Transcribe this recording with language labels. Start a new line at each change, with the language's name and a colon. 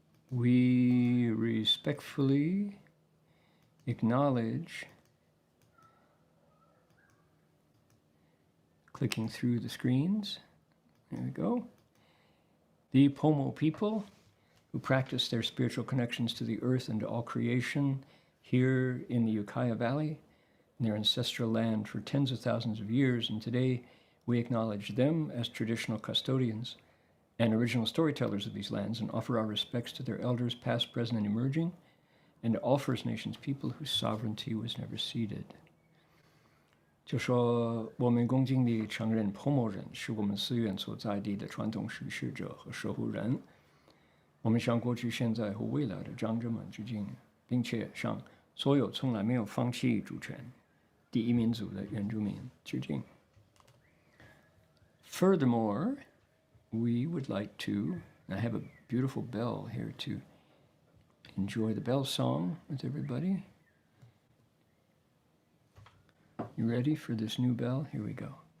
English: We respectfully acknowledge, clicking through the screens, there we go, the Pomo people who practice their spiritual connections to the earth and to all creation here in the Ukiah Valley, in their ancestral land for tens of thousands of years, and today we acknowledge them as traditional custodians and original storytellers of these lands and offer our respects to their elders past, present, and emerging, and to all First Nations people whose sovereignty was never ceded.
Chinese: 就说我们恭敬地承认 Pomo 人是我们寺院所在地的传统实施者和守护人。我们向过去、现在和未来的长者们致敬，并且向所有从来没有放弃主权第一民族的原住民致敬。
English: Furthermore, we would like to, I have a beautiful bell here to enjoy the bell song with everybody. You ready for this new bell? Here we go.